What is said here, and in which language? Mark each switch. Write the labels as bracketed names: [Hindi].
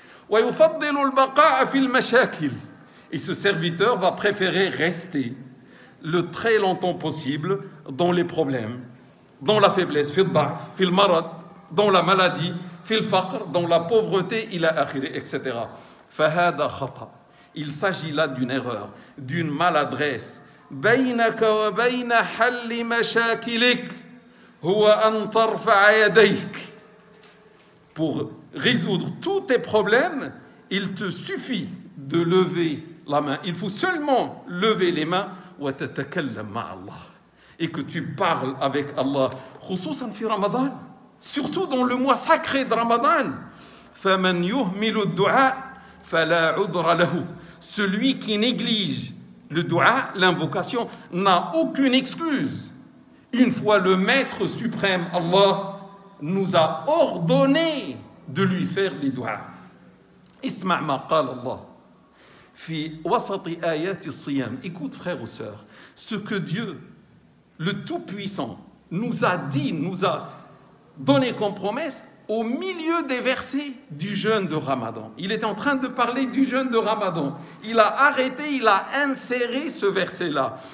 [Arabic] وَيُفَضِّلُ الْبَقَاءَ فِي الْمَشَاكِلِ, [French] et ce serviteur va préférer rester le très longtemps possible dans les problèmes, dans la faiblesse, [Arabic] في الضعف, في المرض, [French] dans la maladie, [Arabic] في الفقر, [French] dans la pauvreté, [Arabic] إلى آخره, [French] etc. [Arabic] فهذا خطأ. [French] Il s'agit là d'une erreur, d'une maladresse. [Arabic] بينك وبين حل مشاكلك هو أن ترفع يديك. [French] Pour résoudre tous tes problèmes, il te suffit de lever la main. Il faut seulement lever les mains [Arabic] وتتكلم مع الله, [French] et que tu parles avec Allah. [Arabic] خصوصا في رمضان, [French] surtout dans le mois sacré de Ramadan. [Arabic] فمن يهمل الدعاء فلا عذر له. [French] Celui qui néglige le dua, l'invocation, n'a aucune excuse. Une fois le maître suprême, Allah, nous a ordonné de lui faire des duas. [Arabic] اسمع ما قال الله في وسط آيات الصيام. [French] Écoute frères ou sœurs, ce que Dieu, le Tout-Puissant, nous a dit, nous a donné comme promesse au milieu des versets du jeûne de Ramadan. Il est en train de parler du jeûne de Ramadan. Il a arrêté, il a inséré ce verset-là.